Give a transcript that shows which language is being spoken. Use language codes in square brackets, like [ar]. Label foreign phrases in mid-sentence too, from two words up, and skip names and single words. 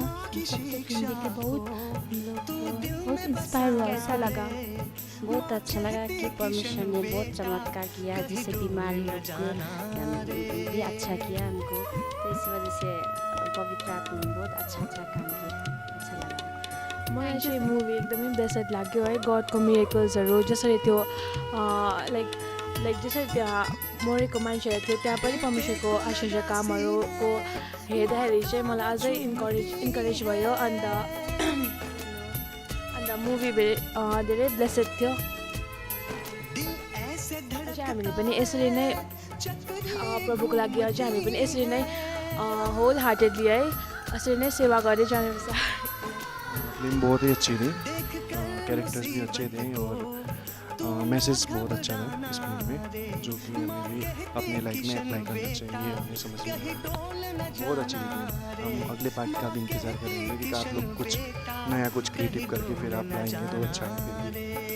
[hi] सबको फिल्म देख के बहुत हम लोग बहुत इंस्पायर हुआ। कैसा लगा? बहुत अच्छा लगा कि परमेश्वर ने बहुत चमत्कार किया, जिससे बीमारियों को भी अच्छा किया हमको। तो इस वजह से पवित्र आत्मा ने बहुत अच्छा काम किया, अच्छा लगा। [ne] मलाई चाहिँ मुभी एकदमै बेस्ट लाग्यो है। [en] God's miracles [ne] जसरी त्यो लाइक जसरी त्यहाँ मरेको मान्छेहरू थियो त्यहाँ पनि परमेश्वरको आश्चर्य कामहरूको हेर्दाखेरि चाहिँ मलाई अझै इन्करेज भयो। अन्त मुभी धेरै ब्लेसेड थियो। अझै हामीले पनि यसरी नै प्रभुको लागि अझै हामी पनि यसरी नै [en] wholeheartedly [ne] है यसरी नै सेवा गर्दै जानुपर्छ। [hi] फिल्म बहुत ही अच्छी थी, कैरेक्टर्स भी अच्छे थे और मैसेज बहुत अच्छा था इस फिल्म में, जो कि हमें भी अपने लाइफ में अप्लाई करना चाहिए। हमें समझ में आया, बहुत अच्छी थी। हम अगले पार्ट का भी इंतज़ार करेंगे कि आप लोग कुछ नया कुछ क्रिएटिव करके फिर आप लाएंगे तो अच्छा है।